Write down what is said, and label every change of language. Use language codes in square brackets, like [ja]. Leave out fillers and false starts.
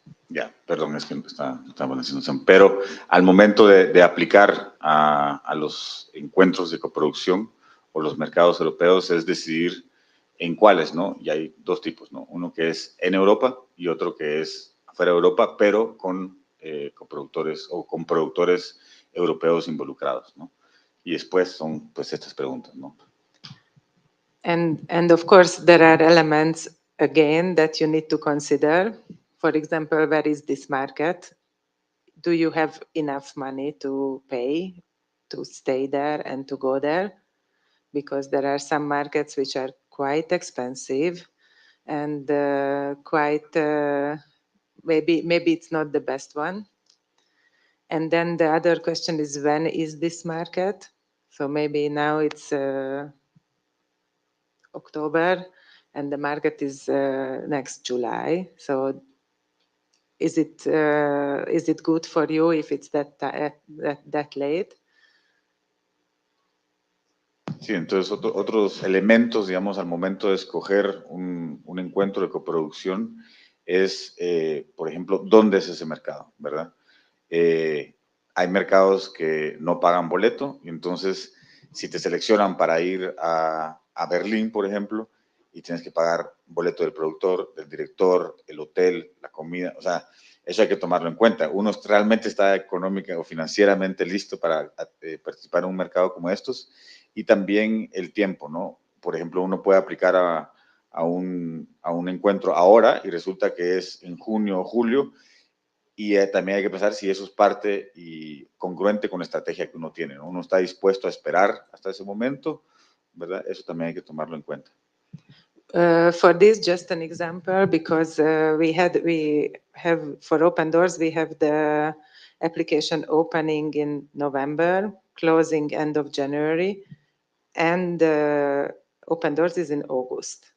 [es] Ya, perdón, es que estaba en situación. Pero al momento de aplicar a los encuentros de coproducción o los mercados europeos es decidir en cuáles, ¿no? Y hay dos tipos, ¿no? Uno que es en Europa y otro que es fuera de Europa, pero con coproductores o con productores europeos involucrados, ¿no? Y después son pues estas preguntas, ¿no? [en] And of course, there are elements, again, that you need to consider. For example, where is this market? Do you have enough money to pay to stay there and to go there? Because there are some markets which are quite expensive and quite, maybe it's not the best one. And then the other question is, when is this market? So maybe now it's October, and the market is next July. So is it good for you if it's that late? [es] Sí, entonces otros elementos, digamos, al momento de escoger un encuentro de coproducción es, por ejemplo, ¿dónde es ese mercado? ¿Verdad? Hay mercados que no pagan boleto, y entonces si te seleccionan para ir a Berlín, por ejemplo, y tienes que pagar boleto del productor, del director, el hotel, la comida, o sea, eso hay que tomarlo en cuenta. Uno realmente está económica o financieramente listo para participar en un mercado como estos, y también el tiempo, ¿no? Por ejemplo, uno puede aplicar a un encuentro ahora y resulta que es en junio o julio, y también hay que pensar si eso es parte y congruente con la estrategia que uno tiene, ¿no? Uno está dispuesto a esperar hasta ese momento, ¿verdad? Eso también hay que tomarlo en cuenta. [en] For this, just an example, because we have for Open Doors, we have the application opening in November, closing end of January, and Open Doors is in August.